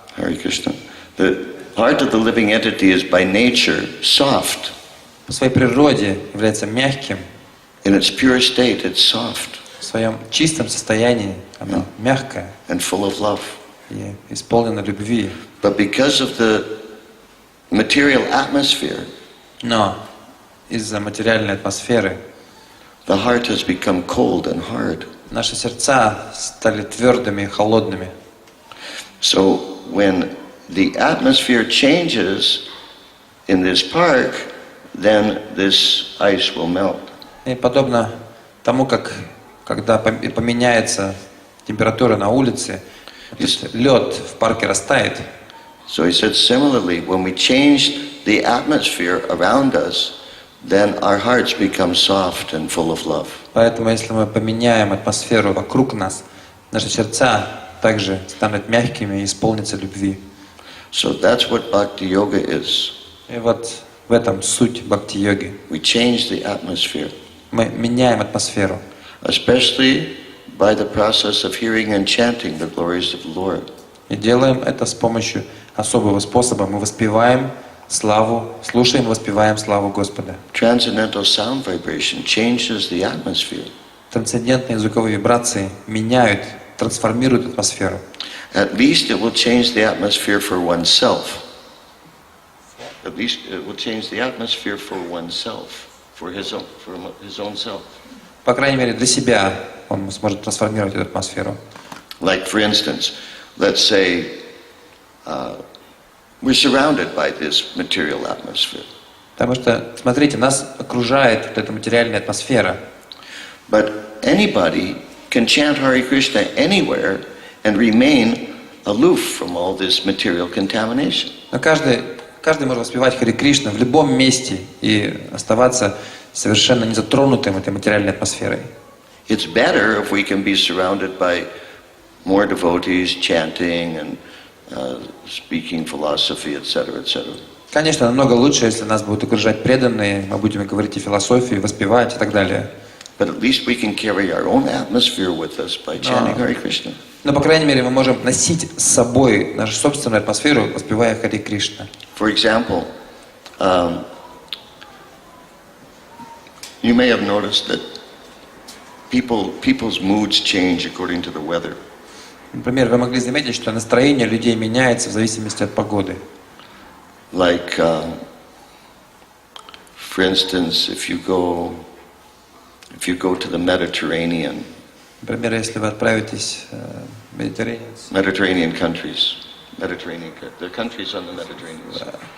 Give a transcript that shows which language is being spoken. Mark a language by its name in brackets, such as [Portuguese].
[English] Hare Krishna, the heart of the living entity is by nature soft. [Russian] по своей природе является мягким, [English] In its pure state, it's soft [Russian] в своем чистом состоянии оно мягкое [English] and full of love. [Russian] и исполнено любви. [English] But because of the material atmosphere, [Russian] Но из-за материальной атмосферы [English] the heart has become cold and hard. [Russian] наши сердца стали твердыми и холодными. [English] So when the atmosphere changes in this park, then this ice will melt. [Russian] И подобно тому, как когда поменяется температура на улице, лед в парке растает. [English] So he said, similarly, when we change the atmosphere around us, then our hearts become soft and full of love. [Russian] Поэтому, если мы поменяем атмосферу вокруг нас, наши сердца также станут мягкими и исполнятся любви. [English] So that's what bhakti yoga is. [Russian] И вот в этом суть бхакти-йоги. [English] We change the atmosphere, [Russian] Мы меняем атмосферу, [English] especially by the process of hearing and chanting the glories of the Lord. [Russian] и делаем это с помощью особого способа. Мы воспеваем славу, слушаем и воспеваем славу Господа. [English] Transcendental sound vibration changes the atmosphere. [Russian] Трансцендентные звуковые вибрации меняют, трансформируют атмосферу. [English] At least it will change the atmosphere for oneself. At least it will change the atmosphere for oneself, for his own self. [Russian] По крайней мере, для себя он сможет трансформировать эту атмосферу. [English] Like for instance, let's say we're surrounded by this material atmosphere. [Russian] Потому что, смотрите, нас окружает вот эта материальная атмосфера. [English] But anybody can chant Hare Krishna anywhere and remain aloof from all this material contamination. [Russian] Но каждый может воспевать Харе Кришна в любом месте и оставаться совершенно незатронутым этой материальной атмосферой. [English] It's better if we can be surrounded by more devotees chanting and speaking philosophy, etc., etc. [Russian] Конечно, намного лучше, если нас будут окружать преданные, мы будем говорить о философии, воспевать и так далее. [English] But at least we can carry our own atmosphere with us by chanting Hare Krishna. [Russian] Но, по крайней мере, мы можем носить с собой нашу собственную атмосферу, воспевая Харе Кришна. [English] For example, you may have noticed that people's moods change according to the weather. [Russian] Например, вы могли заметить, что настроение людей меняется в зависимости от погоды. [English] Like, for instance, if you go to the Mediterranean, [Russian] Например, если вы отправитесь в [English] Mediterranean countries, there are countries on the Mediterranean Sea.